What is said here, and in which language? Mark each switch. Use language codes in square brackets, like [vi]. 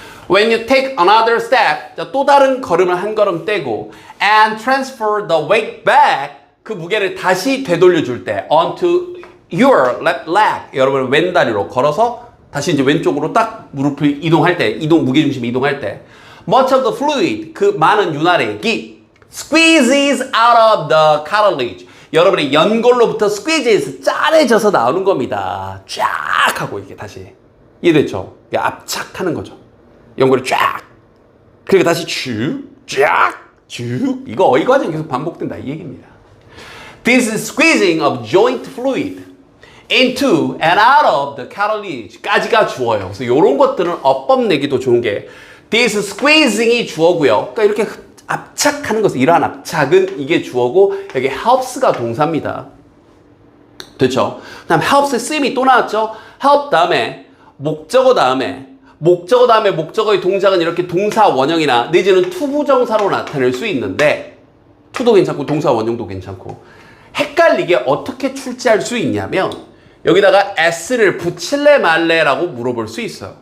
[en] When you take another step, [ko] 또 다른 걸음을 한 걸음 떼고 [en] and transfer the weight back, [ko] 그 무게를 다시 되돌려줄 때 [en] onto your left leg, [ko] 여러분 왼다리로 걸어서 다시 이제 왼쪽으로 딱 무릎을 이동할 때, 무게중심이 이동할 때 [en] much of the fluid, [ko] 그 많은 윤활액이 [en] squeezes out of the cartilage, [ko] 여러분의 연골로부터 squeezes, 짜내져서 나오는 겁니다. 쫙 하고 이렇게 다시 이해됐죠? 압착하는 거죠. 연골이 쫙. 그리고 다시 쫙. 이거 어휘 과정이 계속 반복된다 이 얘기입니다. [en] This is squeezing of joint fluid into and out of the cartilage [ko] 까지가 주어예요. 그래서 이런 것들은 어법 내기도 좋은 게 [en] this squeezing [ko] 이 주어고요. 그러니까 이렇게 압착하는 것은 이러한 압착은 이게 주어고 여기 helps가 동사입니다. 됐죠? 그다음 helps의 쓰임이 또 나왔죠? help 다음에 목적어 다음에 목적어의 동작은 이렇게 동사 원형이나 내지는 투부정사로 나타낼 수 있는데 투도 괜찮고 동사 원형도 괜찮고 헷갈리게 어떻게 출제할 수 있냐면 여기다가 s를 붙일래 말래라고 물어볼 수 있어요.